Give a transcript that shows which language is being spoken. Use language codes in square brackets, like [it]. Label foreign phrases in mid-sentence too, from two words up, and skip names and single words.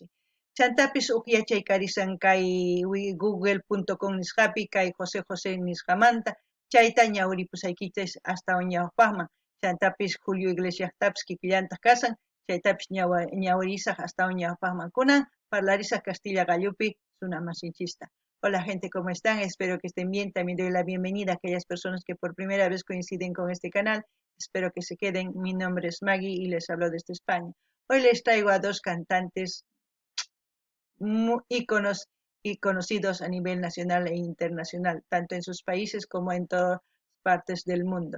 [qu] Chantapis uk yachaykarisan kay google.com nisqapi kay José José nisqamanta chayta ñawripusaykichis hasta ñawpaqman chantapis Julio Iglesias tapis kikillantaq kasan chaytapis ñawrisaq hasta ñawpaqman kunan parlarisaq Castilla Gallupi sunamasinchista. [es] Hola gente, ¿cómo están? Espero que estén bien. También doy la bienvenida a aquellas personas que por primera vez coinciden con este canal. Espero que se queden. Mi nombre es Maggie y les hablo desde España. Hoy les traigo a dos cantantes íconos y conocidos a nivel nacional e internacional, tanto en sus países como en todas partes del mundo.